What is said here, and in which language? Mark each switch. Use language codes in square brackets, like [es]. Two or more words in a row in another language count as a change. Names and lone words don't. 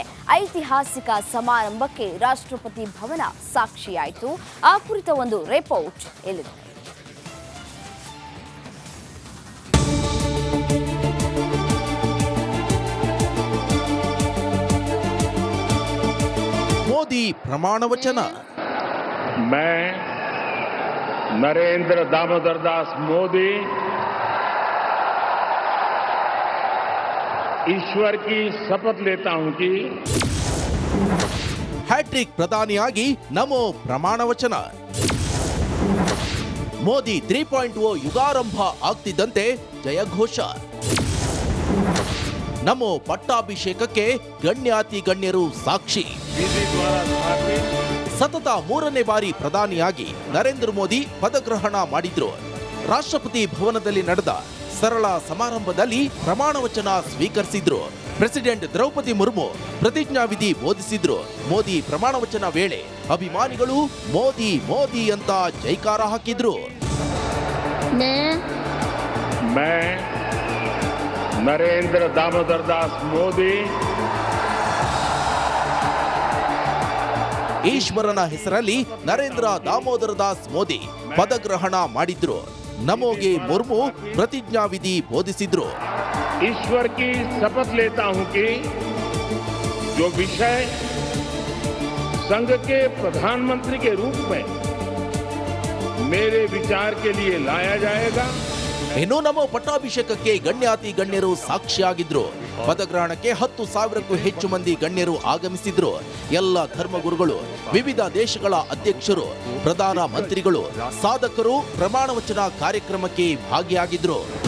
[kn] ಐತಿಹಾಸಿಕ ಸಮಾರಂಭಕ್ಕೆ ರಾಷ್ಟ್ರಪತಿ ಭವನ ಸಾಕ್ಷಿಯಾಯಿತು. ಆ ಕುರಿತ ಒಂದು ರಿಪೋರ್ಟ್ ಇಲ್ಲಿದೆ. ಮೋದಿ ಪ್ರಮಾಣ ವಚನ. [hi] मैं नरेंद्र दामोदर दास मोदी ईश्वर की शपथ लेता हूं कि [kn] ಹ್ಯಾಟ್ರಿಕ್ ಪ್ರಧಾನಿಯಾಗಿ ನಮೋ ಪ್ರಮಾಣ ವಚನ. ಮೋದಿ 3.0 ಯುಗಾರಂಭ ಆಗ್ತಿದ್ದಂತೆ ಜಯಘೋಷ. ನಮೋ ಪಟ್ಟಾಭಿಷೇಕಕ್ಕೆ ಗಣ್ಯಾತಿ ಗಣ್ಯರು ಸಾಕ್ಷಿ. [hi] विधि द्वारा स्थापित [kn] ಸತತ 3ನೇ ಬಾರಿ ಪ್ರಧಾನಿಯಾಗಿ ನರೇಂದ್ರ ಮೋದಿ ಪದಗ್ರಹಣ ಮಾಡಿದ್ರು. ರಾಷ್ಟ್ರಪತಿ ಭವನದಲ್ಲಿ ನಡೆದ ಸರಳ ಸಮಾರಂಭದಲ್ಲಿ ಪ್ರಮಾಣ ವಚನ ಸ್ವೀಕರಿಸಿದ್ರು. ಪ್ರೆಸಿಡೆಂಟ್ ದ್ರೌಪದಿ ಮುರ್ಮು ಪ್ರತಿಜ್ಞಾವಿಧಿ ಬೋಧಿಸಿದ್ರು. ಮೋದಿ ಪ್ರಮಾಣ ವಚನ ವೇಳೆ ಅಭಿಮಾನಿಗಳು ಮೋದಿ ಮೋದಿ ಅಂತ ಜೈಕಾರ ಹಾಕಿದ್ರು. [hi] मैं नरेंद्र दामोदर दास मोदी [kn] ಈಶ್ವರನ ಹೆಸರಲ್ಲಿ ನರೇಂದ್ರ ದಾಮೋದರ ದಾಸ್ ಮೋದಿ ಪದಗ್ರಹಣ ಮಾಡಿದ್ರು. ನಮೋಗೆ ಮುರ್ಮು ಪ್ರತಿಜ್ಞಾವಿಧಿ ಬೋಧಿಸಿದ್ರು. [hi] ईश्वर की शपथ लेता हूं कि जो विषय संघ के प्रधानमंत्री के रूप में मेरे विचार के लिए लाया जाएगा. [kn] ಇನ್ನು ನಮೋ ಪಟ್ಟಾಭಿಷೇಕಕ್ಕೆ ಗಣ್ಯಾತಿ ಗಣ್ಯರು ಸಾಕ್ಷಿಯಾಗಿದ್ರು. ಪದಗ್ರಹಣಕ್ಕೆ 10,000ಕ್ಕೂ ಹೆಚ್ಚು ಮಂದಿ ಗಣ್ಯರು ಆಗಮಿಸಿದ್ರು. ಎಲ್ಲ ಧರ್ಮಗುರುಗಳು, ವಿವಿಧ ದೇಶಗಳ ಅಧ್ಯಕ್ಷರು, ಪ್ರಧಾನ ಮಂತ್ರಿಗಳು, ಸಾಧಕರು ಪ್ರಮಾಣ ವಚನ ಕಾರ್ಯಕ್ರಮಕ್ಕೆ ಭಾಗಿಯಾಗಿದ್ರು.